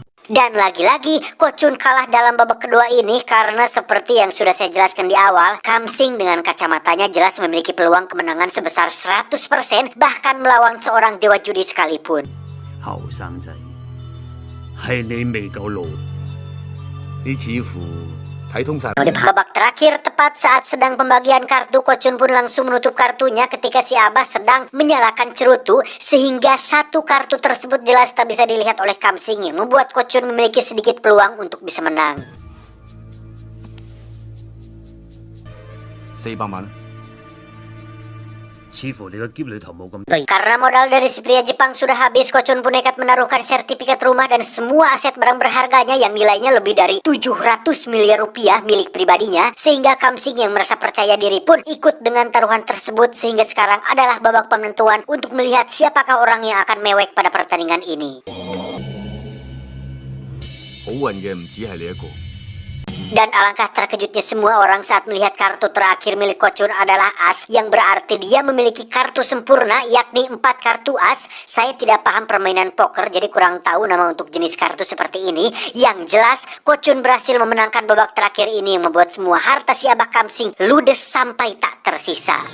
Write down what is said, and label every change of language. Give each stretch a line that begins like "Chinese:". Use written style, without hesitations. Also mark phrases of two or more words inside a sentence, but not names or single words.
Indonesian: Dan lagi-lagi Kochun kalah dalam babak kedua ini karena seperti yang sudah saya jelaskan di awal, Kamsing dengan kacamatanya jelas memiliki peluang kemenangan sebesar 100% bahkan melawan seorang dewa judi sekalipun.
Cantonese: 後生仔，係你未夠老，你似乎睇通晒。
Indonesian: Di babak terakhir, tepat saat sedang pembagian kartu, Kochun pun langsung menutup kartunya ketika si Abah sedang menyalakan cerutu, sehingga satu kartu tersebut jelas tak bisa dilihat oleh Kamsing yang membuat Kochun memiliki sedikit peluang untuk bisa menang.
Cantonese: 400 萬，似乎你個篋裏頭冇咁。
Indonesian: Karena modal dari si pria Jepang sudah habis, Kochun pun nekat menaruhkan sertifikat rumah dan semua aset barang berharganya yang nilainya lebih dari 700 miliar rupiah milik pribadinya, sehingga Kamsing yang merasa percaya diri pun ikut dengan taruhan tersebut, sehingga sekarang adalah babak penentuan untuk melihat siapakah orang yang akan mewek pada pertandingan ini.
Cantonese: 好運嘅唔止係你一個。
Indonesian: Dan alangkah terkejutnya semua orang saat melihat kartu terakhir milik Kochun adalah as, yang berarti dia memiliki kartu sempurna, yakni 4 kartu as. Saya tidak paham permainan poker, jadi kurang tahu nama untuk jenis kartu seperti ini. Yang jelas, Kochun berhasil memenangkan babak terakhir ini yang membuat semua harta si Abah Kamsing ludes sampai tak tersisa.